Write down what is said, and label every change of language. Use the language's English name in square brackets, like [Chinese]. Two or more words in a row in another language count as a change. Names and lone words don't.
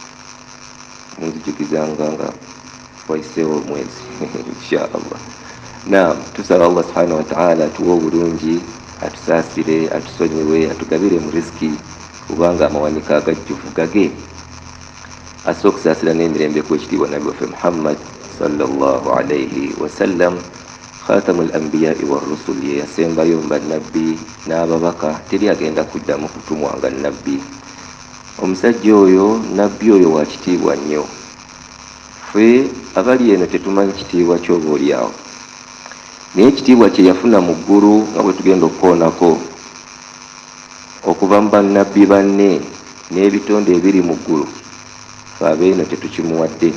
[Ganda] Nzijukizanga nga wayiseewo omwezi [Arabic] إن شاء الله. [Ganda] Naam, tusaba [Arabic] الله سبحانه وتعالى [Ganda] atuwe obulungi, atusaasire, atusonyiwe, atugabire mu riziki, kubanga amawanika agajjuvu gage. Assa okusaasira n'emirembe ku ekitiibwa Nabi waffe Muhammad [Arabic] صلى الله عليه وسلم خاتم الأنبياء والرسل, [Ganda] ye yasembayo mu bannabbi n'ababaka, teri agenda kuddamu kutumwa nga nabbi. Omusajja oyo, nabbi oyo wa kitiibwa nnyo. Ffe abali eno tetumanyi kitiibwa ky'oba oli awo, naye ekitiibwa kye yafuna mu ggulu nga bwe tugenda okukoonako okuva mu bannabbi banne n'ebitonde ebiri mu ggulu, fe abeeno tetukimuwadde.